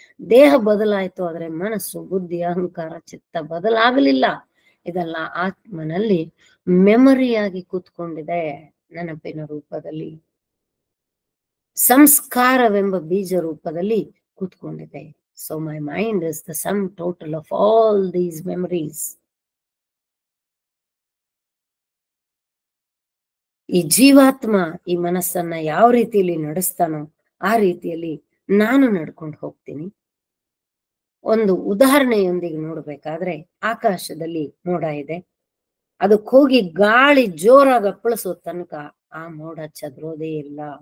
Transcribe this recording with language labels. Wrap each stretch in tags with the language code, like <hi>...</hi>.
<kn>ದೇಹ ಬದಲಾಯಿತು, ಆದರೆ ಮನಸ್ಸು, ಬುದ್ಧಿ, ಅಹಂಕಾರ, ಚಿತ್ತ ಬದಲಾಗಲಿಲ್ಲ. ಇದೆಲ್ಲ ಆತ್ಮನಲ್ಲಿ ಮೆಮೊರಿಯಾಗಿ ಕೂತ್ಕೊಂಡಿದೆ, ನೆನಪಿನ ರೂಪದಲ್ಲಿ, ಸಂಸ್ಕಾರವೆಂಬ ಬೀಜ ರೂಪದಲ್ಲಿ ಕೂತ್ಕೊಂಡಿದೆ.</kn> <en>So my mind is the sum total of all these memories.</en> <kn>ಈ ಜೀವಾತ್ಮ ಈ ಮನಸ್ಸನ್ನ ಯಾವ ರೀತಿಯಲ್ಲಿ ನಡೆಸ್ತಾನೋ ಆ ರೀತಿಯಲ್ಲಿ ನಾನು ನಡ್ಕೊಂಡು ಹೋಗ್ತೀನಿ. ಒಂದು ಉದಾಹರಣೆಯೊಂದಿಗೆ ನೋಡ್ಬೇಕಾದ್ರೆ, ಆಕಾಶದಲ್ಲಿ ಮೋಡ ಇದೆ, ಅದಕ್ಕೆ ಹೋಗಿ ಗಾಳಿ ಜೋರಾಗಿ ಅಪ್ಪಳಿಸೋ ತನಕ ಆ ಮೋಡ ಚದ್ರೋದೇ ಇಲ್ಲ.</kn>